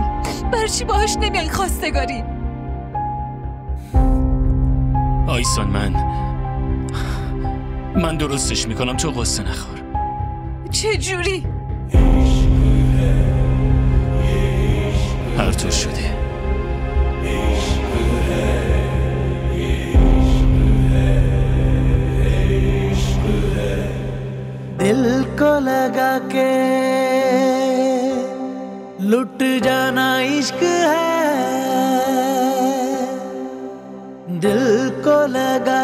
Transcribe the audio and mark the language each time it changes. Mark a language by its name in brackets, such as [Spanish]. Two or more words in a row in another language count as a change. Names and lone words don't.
[Persian] برای چی باهاش نمیای خواستگاری؟ آیسان من درستش میکنم، تو قصه نخور. چه جوری؟ تو شده. [Hindi] दिल को लगा के लुट जाना इश्क है, दिल को लगा